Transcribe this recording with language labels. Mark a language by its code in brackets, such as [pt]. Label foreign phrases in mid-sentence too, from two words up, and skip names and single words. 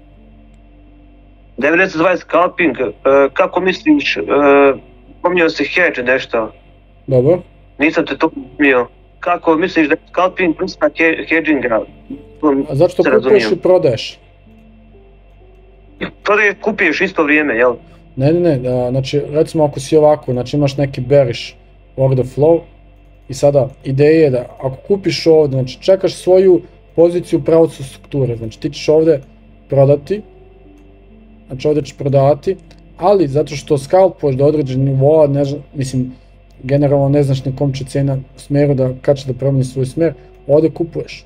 [bs] 920 scalping, kako misliš, pomnio si hedge nešto? Dobro. Nisam te to pomnio. Kako misliš da je scalping vrsta hedginga? A zašto kupuješ i prodaješ? Prodaješ, kupiješ isto vrijeme, jel? Ne, znači recimo ako si ovako, znači imaš neki [en] bearish order flow [bs] i sada ideja je da ako kupiš ovdje, znači čekaš svoju poziciju u pravcu strukture, znači ti ćeš ovdje prodati, znači ovdje ćeš prodavati, ali zato što scalpuješ do određenog nivoa, mislim, generalno ne znaš na kom će cijena smjeru kad će da promeni svoj smjer, ovdje kupuješ.